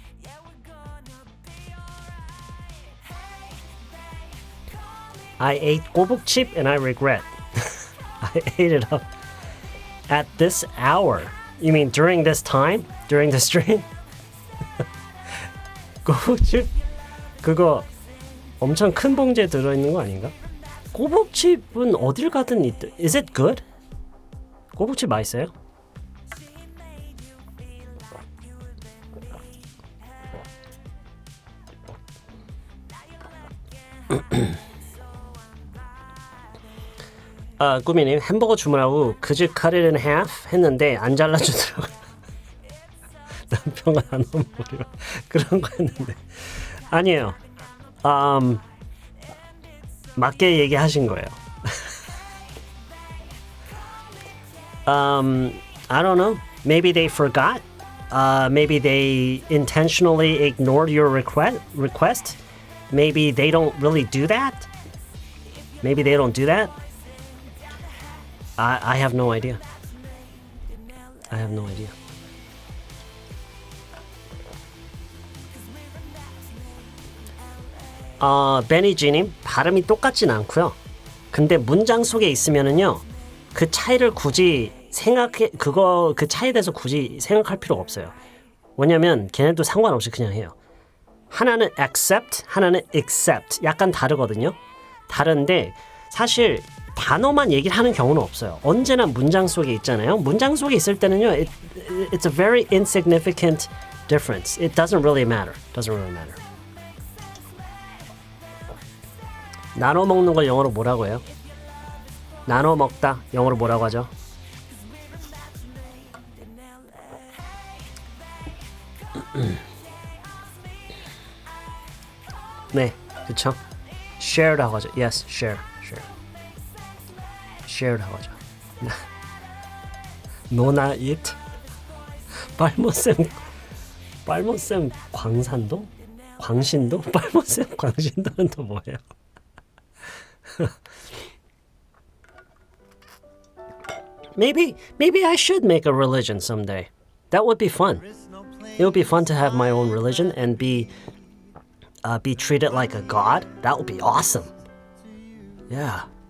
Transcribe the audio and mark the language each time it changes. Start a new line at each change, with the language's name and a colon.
English: Yeah, we're gonna be alright. Hey, they call me. I ate 꼬북칩 and I regret. I ate it up at this hour. You mean during this time? During the stream?
Korean: 꼬북칩? 그거 엄청 큰 봉지에 들어있는 거 아닌가? 꼬북칩은 어딜 가든 있대.
English: Is it good? 꼬북칩
Korean: 맛있어요? 꾸미님 햄버거 주문하고
English: could you cut it in half?
Korean: 했는데 안 잘라주더라고요. 남편과 안 어울려 그런 거 했는데 아니에요. 맞게 얘기하신 거예요.
English: I don't know. Maybe they forgot. Maybe they intentionally ignored your request. Maybe they don't really do that. Maybe they don't do that. I have no idea. I have no idea.
Korean: 베니지님 발음이 똑같진 않고요. 근데 문장 속에 있으면은요 그 차이를 굳이 그 차이에 대해서 굳이 생각할 필요가 없어요. 왜냐면 걔네도 상관없이 그냥 해요. 하나는 accept, 하나는 accept. 약간 다르거든요. 다른데 사실 단어만 얘기를 하는 경우는 없어요. 언제나 문장 속에 있잖아요. 문장 속에 있을 때는요,
English: it's a very insignificant difference. It doesn't really matter. Doesn't really matter.
Korean: 나눠 먹는 걸 영어로 뭐라고 해요? 나눠 먹다 영어로 뭐라고 하죠? 네, 그쵸? shared라고 하죠.
English: Yes, share.
Korean: shared라고 하죠. 노나 it. 빨모쌤 광산도? 광신도? 빨모쌤 광신도는 또 뭐예요?
English: Maybe I should make a religion someday. That would be fun. It would be fun to have my own religion and be treated like a god. That would be awesome. Yeah.